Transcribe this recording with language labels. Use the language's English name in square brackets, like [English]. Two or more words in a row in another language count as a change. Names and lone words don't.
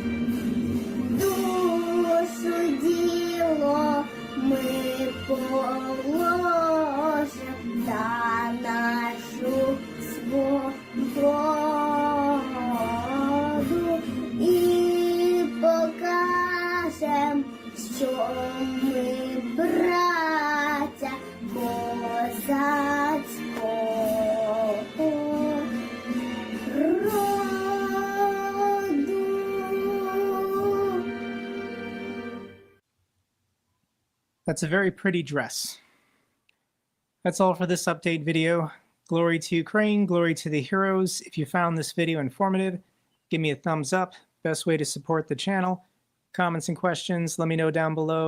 [Ukrainian] Душу діло ми положим за нашу свободу і покажем, що ми браття козацького роду. [English] That's a very pretty dress. That's all for this update video. Glory to Ukraine, glory to the heroes. If you found this video informative, give me a thumbs up. Best way to support the channel. Comments and questions, let me know down below.